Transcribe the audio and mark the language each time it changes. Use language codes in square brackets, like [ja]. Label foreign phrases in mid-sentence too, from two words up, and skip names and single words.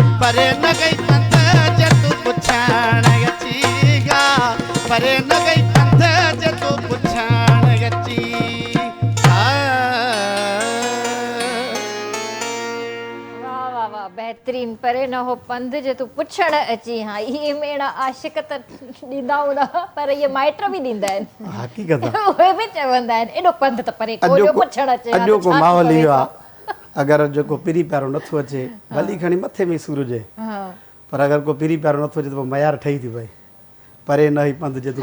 [sd] परे न गई पंध जे तू पुछण अचीगा परे न गई पंध जे तू पुछण अची वाह वाह वाह बेहतरीन परे न हो पंध जे तू पुछण अची हाँ [ur] ये मेरा [sd] आशिक त ॾींदा हूंदा पर ये माइट बि ॾींदा आहिनि हक़ीक़त आहे उहे बि चवंदा आहिनि एॾो पंध त परे कोन्हे पुछण अचे हा त अॼोको छा थी माहौल करे इहो थो? आहे अगरि जेको पहिरीं प्यारो नथो अचे भली खणी मथे में सूर हुजे हा पर अगरि को पहिरीं प्यारो नथो अचे त पोइ मयार ठही थी पए परे न ई पंध जे तूं